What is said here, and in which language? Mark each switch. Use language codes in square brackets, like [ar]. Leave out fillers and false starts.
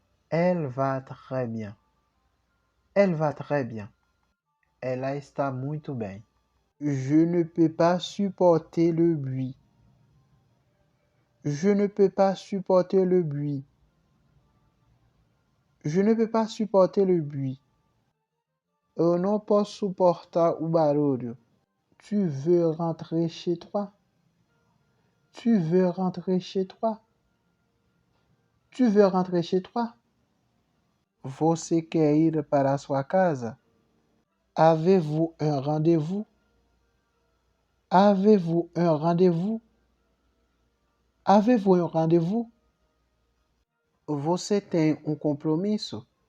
[fr] Elle va très bien. Elle va très bien. [pt] Ela está muito bem. [fr] Je ne peux pas supporter le bruit. Je ne peux pas supporter le bruit. Je ne peux pas supporter le bruit. [pt] Eu não posso suportar o barulho. [fr] Tu veux rentrer chez toi? Tu veux rentrer chez toi? Tu veux rentrer chez toi? [pt] Você quer ir para a sua casa? [fr] Avez-vous un rendez-vous? Avez-vous un rendez-vous? Avez-vous un rendez-vous? [pt] Você tem um compromisso?